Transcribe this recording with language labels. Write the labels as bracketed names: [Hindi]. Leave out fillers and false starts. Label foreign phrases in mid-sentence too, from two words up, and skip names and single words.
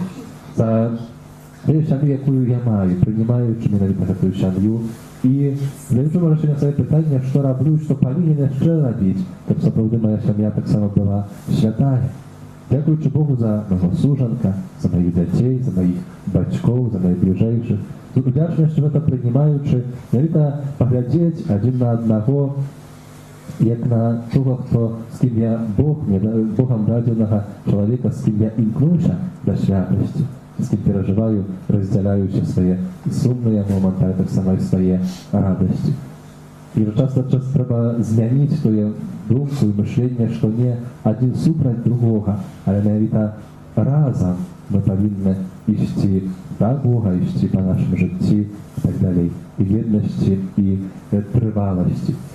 [Belarusian] За тую сям'ю, якую я маю, прынимаючы менавіта гэтую сям'ю, і задаю рашэнне свае пытання, што раблю, што павінен яшчэ рабіць, каб сапраўды моя сям'я таксама была святая. Дзякуючы Богу за майго сужанка, за маіх дзяцей, за маіх бацькоў, за найбліжэйшых. З удзячнасцю гэта прынимаючы, менавіта паглядзець адзін на аднаго, як на того, хто, з ким я Богом дадзенага чалавека, з ким я імкнуся да святасці, з ким перажываю, раздзяляючы свае сумныя моманты, а таксама і свае радасці. І час ад часу трэба змяніць тое думку і мышленне, што не адзін супраць другога, але менавіта разам мы павінны ісці да Бога, ісці па нашым жыцці і так далей, і еднасці, і трываласці.